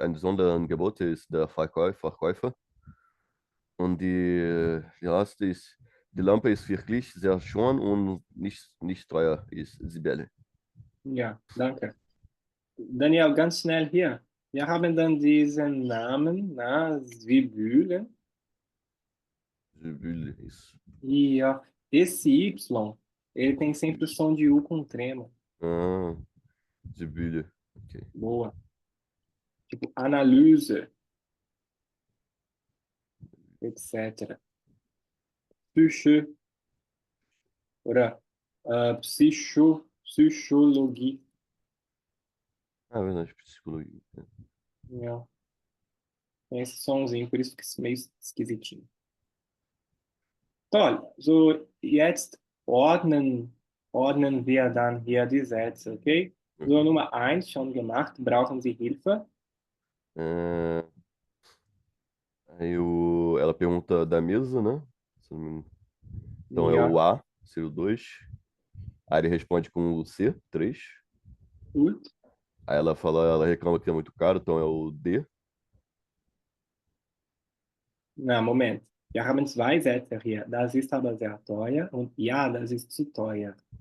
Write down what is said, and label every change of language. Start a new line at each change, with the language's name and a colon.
German: Ein Sonderangebot ist der Verkäufer. Und die Lampe ist wirklich sehr schön und nicht teuer, ist Sibylle. Ja, danke. Daniel, ganz schnell hier. Wir haben dann diesen Namen, na, Sibylle. Sibylle ist.
Portuguese: E ó, esse Y, ele tem sempre o som de U com trema.
German: Ah, Sibylle. Okay.
Portuguese: Boa. Tipo, Analyse, etc.
German: Psyche, oder Psychologie.
Portuguese: Ah, verdade, psicologia.
German: Ja.
Portuguese: Tem esse somzinho, por isso que é meio esquisitinho.
German: Toll. So, jetzt ordnen wir dann hier die Sätze, okay? So, Nummer 1 schon gemacht. Brauchen Sie Hilfe?
Portuguese: Ah, aí ela pergunta da mesa, né? Se não me engano. Então é
German: Ja,
Portuguese: o A, seria o 2. Aí ele responde com o C, 3.
German: gut.
Portuguese: Aí ela reclama que é muito caro, então é o D.
German: Na, Moment. Wir haben zwei Sätze hier. Das ist aber sehr teuer und ja, das ist zu teuer.